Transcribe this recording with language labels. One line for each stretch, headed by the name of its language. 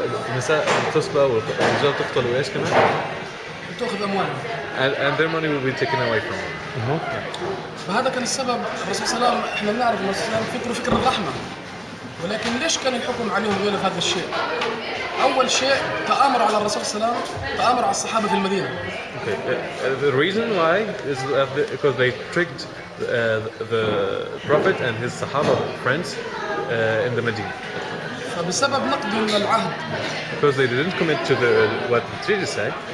Arabic: النساء تسبى والرجال تقتل وايش كمان؟ تأخذ أموالهم.
English: And their money will be taken away from them.
Arabic: فهذا كان السبب. الرسول صلى الله عليه وسلم احنا بنعرف ان الرسول صلى الله عليه وسلم فكر الرحمة. ولكن ليش كان الحكم عليهم غير هذا الشيء؟ أول شيء تآمر على الرسول صلى الله عليه وسلم، تآمر على الصحابة في المدينة.
English: The reason why is because they tricked the Prophet and his Sahaba friends in the Medina.
Arabic: فبسبب نقضهم للعهد.
English: Because they didn't commit to what the treaty said.